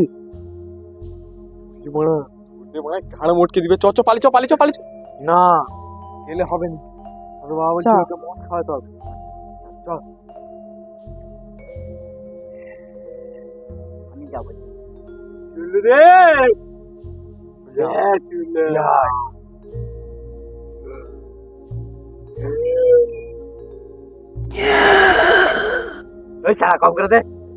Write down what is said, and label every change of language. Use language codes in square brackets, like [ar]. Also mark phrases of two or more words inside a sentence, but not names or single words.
[bn] ওই মারা, ওই মারা ঘাড় মটকে দিবে। চ চ পালি চ পালি চ পালি চ। না গেলে হবে না, আমি বাবা বলছি ওকে মদ খাওয়াতে হবে। চল আমি যাবো। চুল্লু রে, চুল্লু ওই সারা কম করে দে।